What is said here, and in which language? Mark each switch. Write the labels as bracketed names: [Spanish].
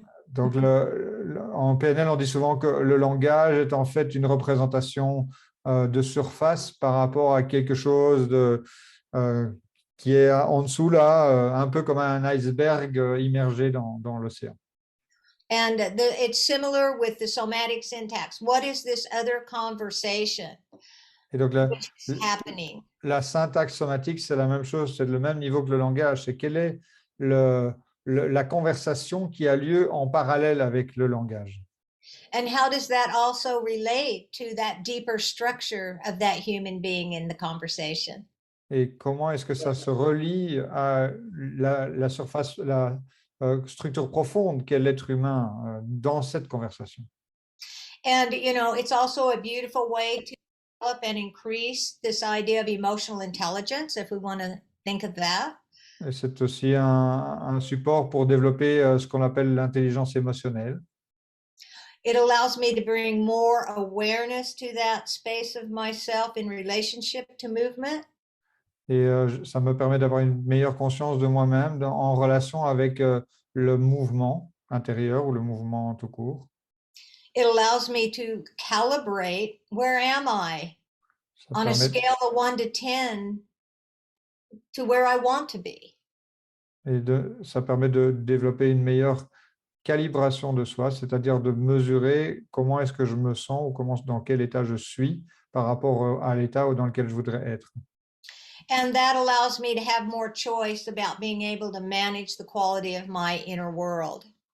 [French] Donc, en PNL, on dit souvent que le langage est en fait une représentation de surface par rapport à quelque chose qui est en dessous, là, un peu comme un iceberg immergé dans l'océan. [English] And it's similar with the somatic syntax. What is this other conversation [French] Et donc, [English] happening? [French] La syntaxe somatique, c'est la même chose, c'est le même niveau que le langage. C'est quelle est la conversation qui a lieu en parallèle avec le langage. [English] And how does that also relate to that deeper structure of that human being in the conversation? [French] Et comment est-ce que ça se relie à la surface, la structure profonde qu'est l'être humain dans cette conversation? [English] And, it's also a beautiful way to develop and increase this idea of emotional intelligence, if we want to think of that. [French] Et c'est aussi un support pour développer ce qu'on appelle l'intelligence émotionnelle. [English] It allows me to bring more awareness to that space of myself in relationship to movement. [French] Et ça me permet d'avoir une meilleure conscience de moi-même en relation avec le mouvement intérieur ou le mouvement tout court. [English] It allows me to calibrate where am I on a scale of 1 to 10 to where I want to be. [French] Et ça permet de développer une meilleure calibration de soi, c'est-à-dire de mesurer comment est-ce que je me sens ou dans quel état je suis par rapport à l'état dans lequel je voudrais être. [English] And that allows me to have more choice about being able to manage the quality of my inner world.